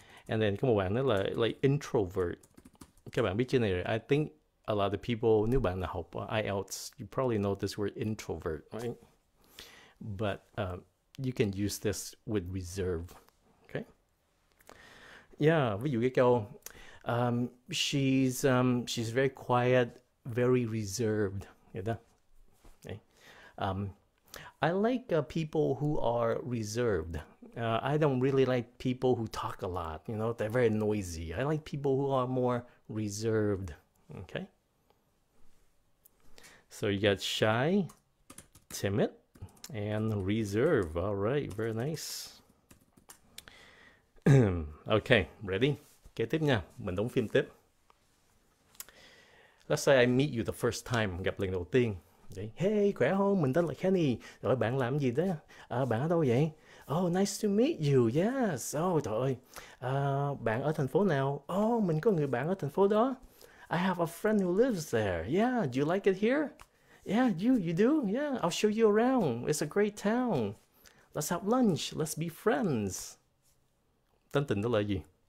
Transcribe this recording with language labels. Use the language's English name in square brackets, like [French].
[English] And then [Vietnamese] có một bạn nữa là like introvert. Các bạn biết chữ này rồi. [English] I think a lot of people, [Vietnamese] nếu bạn là học IELTS, [English] you probably know this word introvert, right? But you can use this with reserve. Okay. Yeah, [Vietnamese] ví dụ cái câu [English] she's very quiet, very reserved. [Vietnamese] Hiểu đó. [English] Okay. I like people who are reserved. I don't really like people who talk a lot. You know, they're very noisy. I like people who are more reserved. Okay. So you got shy, timid, and reserve. All right, very nice. Okay, ready? [Vietnamese] Kế tiếp nha, mình đóng phim tiếp. [English] Let's say I meet you the first time, [Vietnamese] gặp lần đầu tiên. Hey, khỏe không? Mình tên là Kenny. Rồi bạn làm gì đó? Bạn ở đâu vậy? [English] Oh, nice to meet you. Yes. Oh, [Vietnamese] trời ơi. Bạn ở thành phố nào? Oh, mình có người bạn ở thành phố đó. [English] I have a friend who lives there. Yeah, do you like it here? Yeah, you do? Yeah, I'll show you around. It's a great town. Let's have lunch. Let's be friends. [Vietnamese] Tán tỉnh đó là gì?